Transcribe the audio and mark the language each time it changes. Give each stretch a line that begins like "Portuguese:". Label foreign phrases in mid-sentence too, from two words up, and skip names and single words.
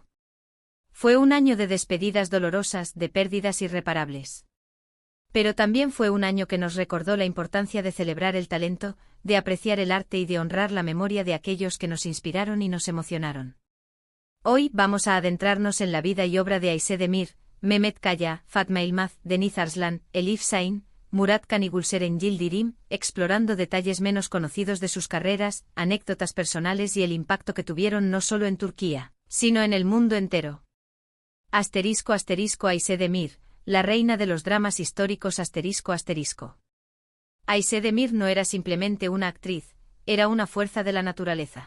Spanish: Fue un año de despedidas dolorosas, de pérdidas irreparables. Pero también fue un año que nos recordó la importancia de celebrar el talento, de apreciar el arte y de honrar la memoria de aquellos que nos inspiraron y nos emocionaron. Hoy vamos a adentrarnos en la vida y obra de Ayşe Demir, Mehmet Kaya, Fatma Yılmaz, Deniz Arslan, Elif Şahin, Murat Kan y Gülseren Yildirim, explorando detalles menos conocidos de sus carreras, anécdotas personales y el impacto que tuvieron no solo en Turquía, sino en el mundo entero. Ayşe Demir, la reina de los dramas históricos. Ayşe Demir no era simplemente una actriz, era una fuerza de la naturaleza.